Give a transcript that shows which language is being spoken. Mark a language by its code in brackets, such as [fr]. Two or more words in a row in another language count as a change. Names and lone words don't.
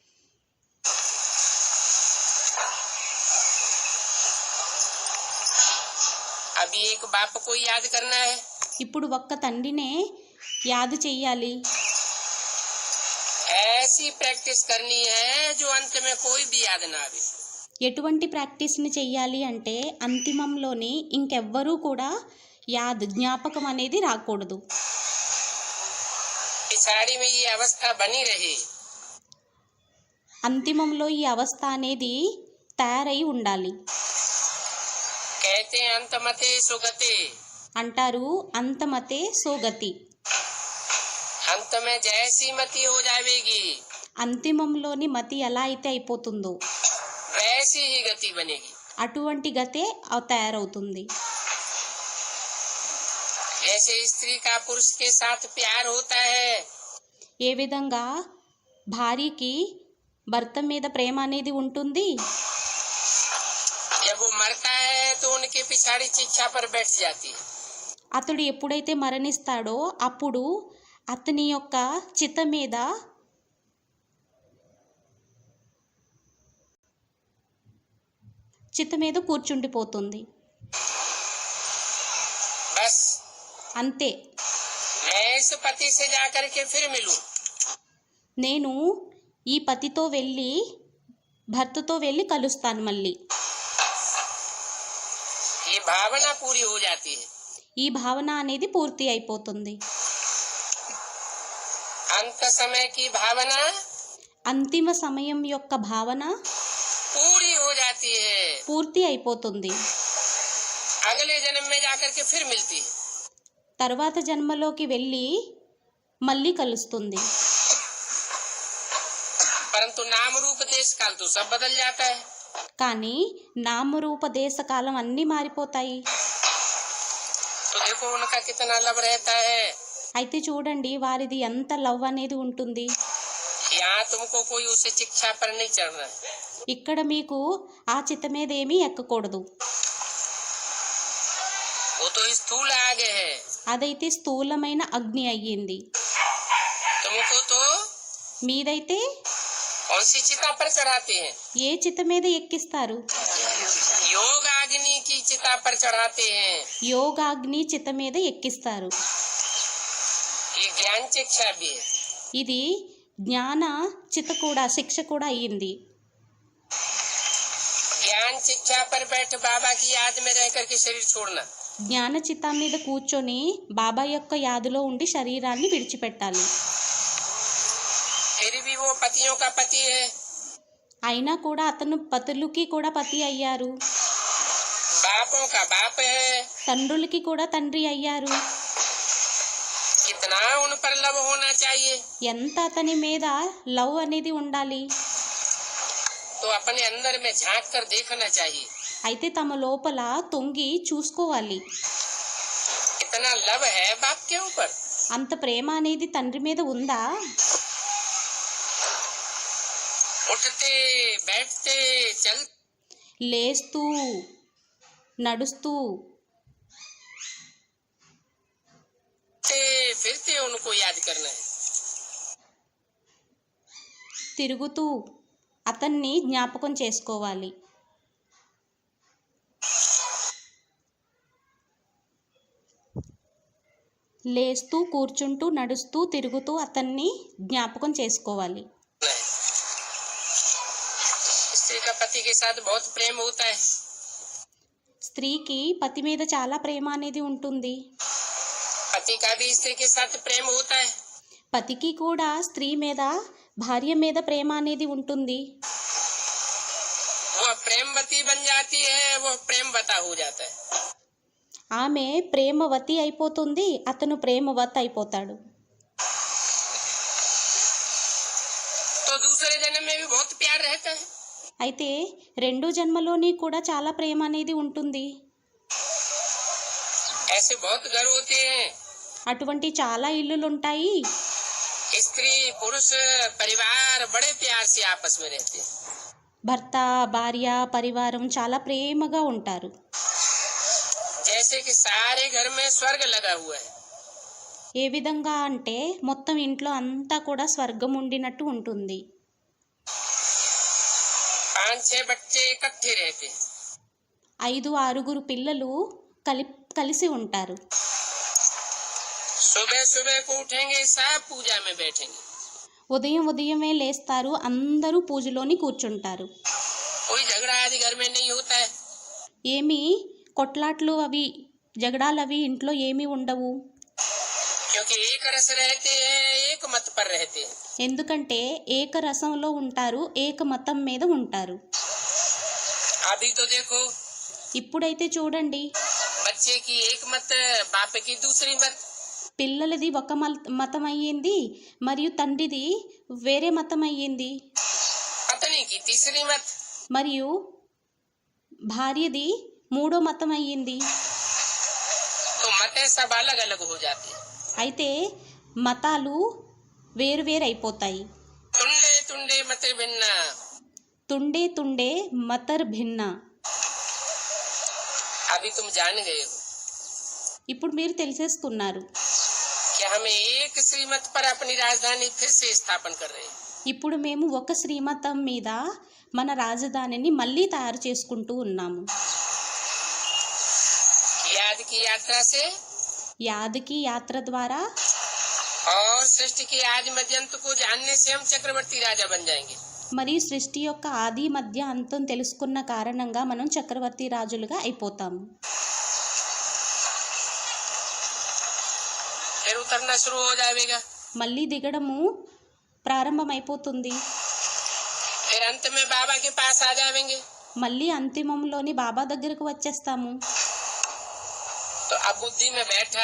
[hi] अभी एक बाप को याद करना है। [te] ఇప్పుడు ఒక్క తండ్రినే యాదు చెయ్యాలి. [hi] ऐसी प्रैक्टिस करनी है जो अंत में कोई भी याद ना आवे। [te] ఎటువంటి ప్రాక్టీస్ని చెయ్యాలి అంటే అంతిమంలోని ఇంకెవ్వరూ కూడా జ్ఞాపకం అనేది రాకూడదు. [hi] पिछाड़ी में ये अवस्था बनी रहे। [te] అంతిమంలో ఈ అవస్థ అనేది తయారై ఉండాలి. [hi] कहते हैं अंतमते सुगते, [te] అంటారు అంతమతే సోగతి. [hi] अंत में जैसी मति हो जाएगी [te] అంతిమంలోని మతి ఎలా అయితే అయిపోతుందో [hi] वैसी ही गति बनेगी। [te] అటువంటి గతే తయారవుతుంది. [hi] जैसे स्त्री का पुरुष के साथ प्यार होता है, [te] ఏ విధంగా భార్యకి భర్త మీద ప్రేమ అనేది ఉంటుంది, [hi] जब वो मरता है तो उनके पिछाड़ी शिक्षा पर बैठ जाती है। [te] అతడు ఎప్పుడైతే మరణిస్తాడో అప్పుడు అతని యొక్క చిత మీద కూర్చుండిపోతుంది. [hi] बस [te] అంతే. [hi] मैं इस पति से जाकर के फिर मिलूं, [te] నేను ఈ పతితో వెళ్ళి భర్తతో వెళ్ళి కలుస్తాను మళ్ళీ. [hi] ये भावना पूरी हो जाती है। [te] ఈ భావన అనేది పూర్తి అయిపోతుంది. [hi] अंत समय की भावना [te] అంతిమ సమయం యొక్క భావన [hi] पूरी हो जाती है। [te] పూర్తి అయిపోతుంది. [hi] अगले जन्म में जाकर के फिर मिलती है। [te] తర్వాత జన్మలోకి వెళ్ళి మళ్ళీ కలుస్తుంది. [hi] परंतु नाम रूप देश काल तो सब बदल जाता है। [te] కానీ నామరూప దేశకాలం అన్నీ మారిపోతాయి. [hi] तो देखो उनका कितना लब रहता है। [te] అయితే చూడండి వారిది ఎంత లవ్ అనేది ఉంటుంది. [hi] यहाँ तुमको कोई उसे शिक्षा पर नहीं चढ़ना है। [te] ఇక్కడ మీకు ఆ చిత మీద ఏమీ ఎక్కకూడదు. [hi] वो तो स्थूल आगे है। [te] అదైతే స్థూలమైన అగ్ని అయ్యింది. [hi] तुमको तो [te] మీదైతే [hi] कौन सी चिता पर चढ़ाते हैं? [te] ఏ చిత మీద ఎక్కిస్తారు? [hi] योग अग्नि की चिता पर चढ़ाते हैं। [te] యోగాగ్ని చిత మీద ఎక్కిస్తారు. [hi] ये ज्ञान शिक्षा भी है। [te] ఇది జ్ఞాన చిత కూడా శిక్ష కూడా అయ్యింది. [hi] ज्ञान शिक्षा पर बैठ बाबा की याद में रह करके शरीर छोड़ना। [te] జ్ఞాన చిత్త మీద కూర్చొని బాబా యొక్క యాదులో ఉండి శరీరాన్ని విడిచిపెట్టాలి. [hi] फिर भी वो पतियों का पति है। [te] అయినా కూడా అతను పతులకి కూడా పతి అయ్యారు, [hi] बापों का बाप है। [te] తండ్రులకి కూడా తండ్రి అయ్యారు. [hi] कितना उन पर लव होना चाहिए। [te] ఎంత అతని మీద లవ్ అనేది ఉండాలి. [hi] तो अपने अंदर में झांक कर देखना चाहिए। [te] అయితే తమ లోపల తొంగి చూసుకోవాలి. [hi] कितना लव है बाप के ऊपर। [te] అంత ప్రేమ అనేది తండ్రి మీద ఉందా? [hi] उठते बैठते चलते [te] లేస్తూ నడుస్తూ [hi] फिरते उनको याद करना है। [te] తిరుగుతూ అతన్ని జ్ఞాపకం చేసుకోవాలి. లేస్తూ కూర్చుంటూ నడుస్తూ తిరుగుతూ అతన్ని జ్ఞాపకం చేసుకోవాలి. [hi] पति के साथ बहुत प्रेम होता है। [te] స్త్రీకి పతి మీద చాలా ప్రేమ అనేది ఉంటుంది. [hi] पति का भी स्त्री के साथ प्रेम होता है। [te] పతికి కూడా స్త్రీ మీద, భార్య మీద ప్రేమ అనేది ఉంటుంది. [hi] वो प्रेमवती बन जाती है, वो प्रेमवता हो जाता है। [te] ఆమె ప్రేమవతి అయిపోతుంది, అతను ప్రేమవత్ అయిపోతాడు. [hi] तो दूसरे जन्म में भी बहुत प्यार रहता है। [te] అయితే రెండో జన్మలోని కూడా చాలా ప్రేమ అనేది ఉంటుంది. [hi] ऐसे बहुत घर होते हैं। [te] అటువంటి చాలా ఇల్లులు ఉంటాయి. [hi] स्त्री पुरुष परिवार बड़े प्यार से आपस में रहते हैं। [te] భర్త, భార్య, పరివారం చాలా ప్రేమగా ఉంటారు. [hi] जैसे कि सारे घर में स्वर्ग लगा हुआ है। [te] ఏ విధంగా అంటే మొత్తం ఇంట్లో అంతా కూడా స్వర్గం ఉండినట్టు ఉంటుంది. [hi] 5-6 बच्चे इकट्ठे रहते हैं। [te] 5-6 పిల్లలు కలిసి ఉంటారు. [hi] सुबह सुबह को उठेंगे, सब पूजा में बैठेंगे। [te] ఉదయమే లేస్తారు, అందరూ పూజలోని కూర్చుంటారు. [hi] कोई झगड़ा आदि घर में नहीं होता है। [te] ఏమీ కొట్లాట్లు అవి, జగడాలు అవి ఇంట్లో ఏమీ ఉండవు. [hi] क्योंकि एक रस रहते हैं, एक मत पर रहते हैं। [te] ఎందుకంటే ఏక రసంలో ఉంటారు, ఏక మతం మీద ఉంటారు. [hi] अभी तो देखो, [te] ఇప్పుడైతే చూడండి, [hi] बच्चे की एक मत, बाप की दूसरी मत। [te] పిల్లలది ఒక మతం అయ్యింది, మరియు తండ్రిది వేరే మతం అయ్యింది, [hi] पत्नी की तीसरी मत। [te] మరియు భార్యది మూడో మతం అయ్యింది. [hi] तो मतें सब अलग अलग हो जाती है। [te] అయితే మతాలు వేరు అయిపోతాయి. [hi] तुंडे तुंडे मत भिन्न। [te] తుండే మతర్ భిన్న. [hi] अभी तुम जान गए हो [te] ఇప్పుడు మీరు తెలిసేసుకున్నారు. [hi] कि हम एक श्रीमत पर अपनी राजधानी फिर से स्थापन कर रहे हैं। [te] ఇప్పుడు మేము ఒక శ్రీమతం మీద మన రాజధానిని మళ్ళీ తయారు చేసుకుంటూ ఉన్నాము. [hi] याद की यात्रा से [te] యాదకి యాత్ర ద్వారా [hi] और सृष्टि के आदि मध्यंत को जानने से हम चक्रवर्ती राजा बन जाएंगे। [te] మరియు సృష్టి యొక్క ఆది మధ్య అంతం తెలుసుకున్న కారణంగా మనం చక్రవర్తి రాజులుగా అయిపోతాము. [hi] फिर उतरना शुरू हो जाएगा। [te] మళ్ళీ దిగడము ప్రారంభమైపోతుంది. [hi] फिर अंत में बाबा के पास आ जाएंगे। [te] మళ్ళీ అంతిమంలోని బాబా దగ్గరకు వచ్చేస్తాము. [hi] तो अब बुद्धि में बैठा